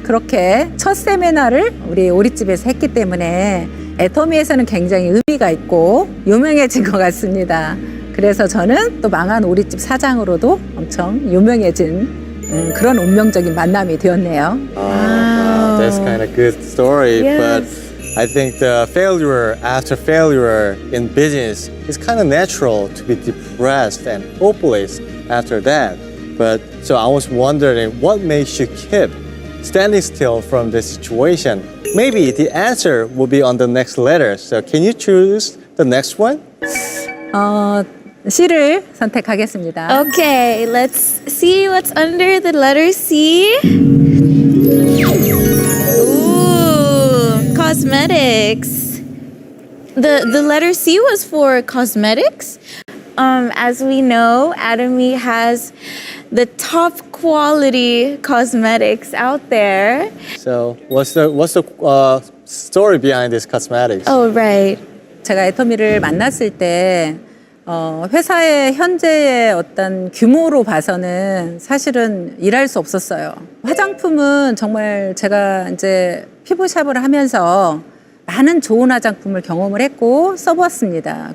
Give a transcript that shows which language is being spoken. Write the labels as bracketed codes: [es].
[ko] 그렇게 첫 세미나를 우리 오리집에서 했기 때문에 애터미에서는 굉장히 의미가 있고 유명해진 것 같습니다. 그래서 저는 또 망한 오리집 사장으로도 엄청 유명해진 그런 운명적인 만남이 되었네요. [en] That's kind of good story, but I think the failure after failure in business is kind of natural to be depressed and hopeless after that. But so I was wondering what makes you keep standing still from this situation. Maybe the answer will be on the next letter. So can you choose the next one? [ko] C를 선택하겠습니다. [en] Okay, let's see what's under the letter C. Ooh, cosmetics. The letter C was for cosmetics. As we know, Atomy has the top quality cosmetics out there. So what's the story behind this cosmetics? Oh, right. [ko] 제가 애터미를 만났을 때 회사의 현재의 어떤 규모로 봐서는 사실은 일할 수 없었어요. 화장품은 정말 제가 이제 피부샵을 하면서 많은 좋은 화장품을 경험을 했고 써봤습니다.